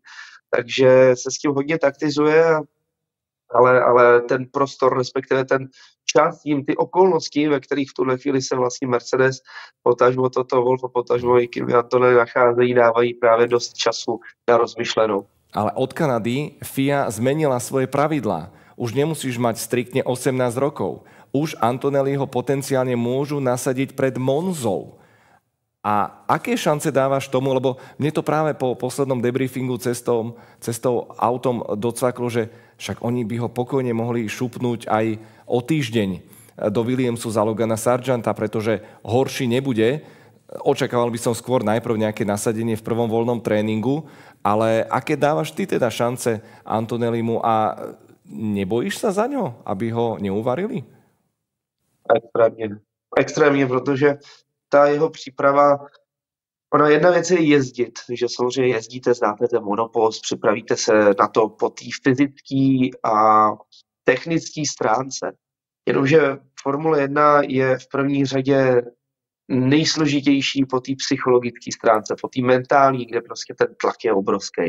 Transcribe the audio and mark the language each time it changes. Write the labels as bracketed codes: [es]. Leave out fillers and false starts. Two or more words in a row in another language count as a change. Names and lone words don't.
[cs] Takže se s tím hodně taktizuje, ale ten prostor, respektive ten čas, ty okolnosti, ve kterých v tuhle chvíli se vlastně Mercedes, potažmo Toto Wolff a potažmo i Kimi Antonelli nacházejí, dávají právě dost času na rozmyšlenou. [sk] Ale od Kanady FIA zmenila svoje pravidlá. Už nemusíš mať striktne 18 rokov. Už Antonelliho potenciálne môžu nasadiť pred Monzou. A aké šance dávaš tomu, lebo mne to práve po poslednom debriefingu cestou autom docvaklo, že však oni by ho pokojne mohli šupnúť aj o týždeň do Williamsu za Logana Sargenta, pretože horší nebude. Očakával by som skôr najprv nejaké nasadenie v prvom voľnom tréningu, ale aké dávaš ty teda šance Antonellimu a nebojíš sa za ňo, aby ho neuvarili? [cs] Extrémně, protože ta jeho příprava, ona jedna věc je jezdit, že samozřejmě jezdíte, znáte ten monopost, připravíte se na to po té fyzické a technické stránce. Jenomže Formule 1 je v první řadě nejsložitější po té psychologické stránce, po té mentální, kde prostě ten tlak je obrovský.